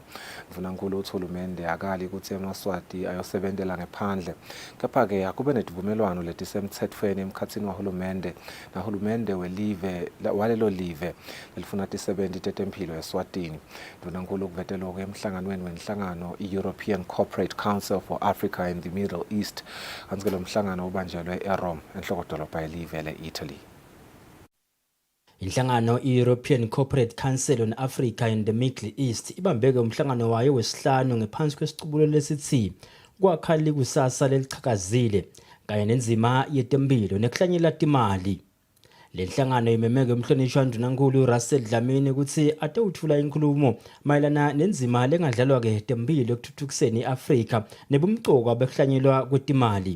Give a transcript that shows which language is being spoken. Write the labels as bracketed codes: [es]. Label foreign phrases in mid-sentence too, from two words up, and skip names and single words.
[ss] Mvunankhulu uthi hulumende akali kutsi emaswati ayosebentela ngephandle kepha-ke akube netivumelwano letisemtsetfweni emkhatsini wahulumende nahulumende walelo live lelifuna ti-70 tetemphilo eSwatini. Mvunankhulu kuveteloko emhlanganweni wenhlangano i-European Corporate Council for Africa and the Middle East kanti lo mhlangano ubanjelwe eRome enhlokodolobha yelive le-Italy. Inhlangano i-European Corporate Council on Africa and the Middle East ibambeke umhlangano wayo wesihlanu ngephansi kwesiqubulo lesithi kwakhali kusasa lelichakazile kanye nenzima yetemphilo nekuhlanyela timali. Lenhlangano imemeke umhlonishwa wandvunankhulu Russell Dlamini ukuthi atewuthula inkulumo mayelana nenzima lengadlalwa ke temphilo ekuthuthukiseni iAfrika nebumcoka bekuhlanyelwa kwetimali.